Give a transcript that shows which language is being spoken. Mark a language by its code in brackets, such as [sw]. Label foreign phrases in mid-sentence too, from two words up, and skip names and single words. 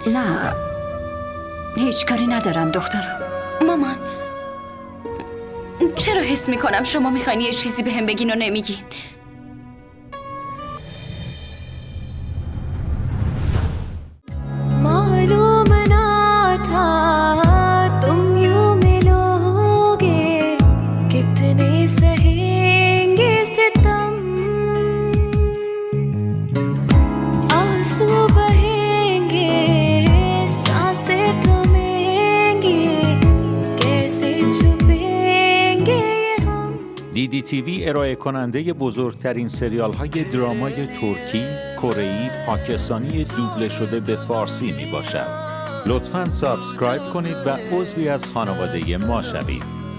[fa] نه هیچ کاری ندارم دخترم. مامان چرا حس میکنم شما میخواین یه چیزی به هم بگین و نمیگین؟ [ur] معلوم نہ تھا تم یوں ملو گے کتنے سہیں گے ستم آنسو بہیں گے سانسیں تھمیں گی کیسے چھپیں گے ہم [fa] DDTV ارائه کننده بزرگترین سریال های درامای ترکی، کره‌ای، پاکستانی دوبله شده به فارسی می باشد. لطفاً سابسکرایب کنید و عضوی از خانواده ما شوید.